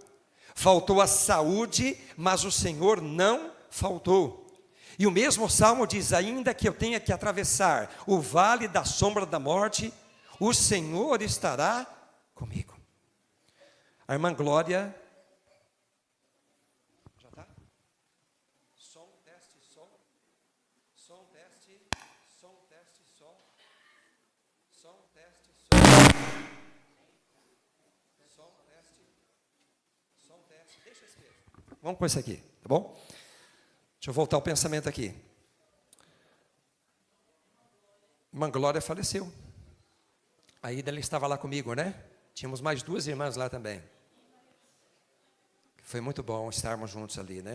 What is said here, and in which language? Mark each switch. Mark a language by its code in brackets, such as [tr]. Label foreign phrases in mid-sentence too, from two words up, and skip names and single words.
[pt] Faltou a saúde, mas o Senhor não faltou. E o mesmo Salmo diz, ainda que eu tenha que atravessar o vale da sombra da morte, o Senhor estará comigo. A irmã Glória, já está? Som, teste, som. Som, teste, som, teste, som. Som, teste, som. Som, teste. Som, teste. Deixa esse mesmo. Vamos com esse aqui, tá bom? Deixa eu voltar o pensamento aqui. Irmã Glória faleceu. Aí ela estava lá comigo, né? Tínhamos mais duas irmãs lá também. Foi muito bom estarmos juntos ali, né?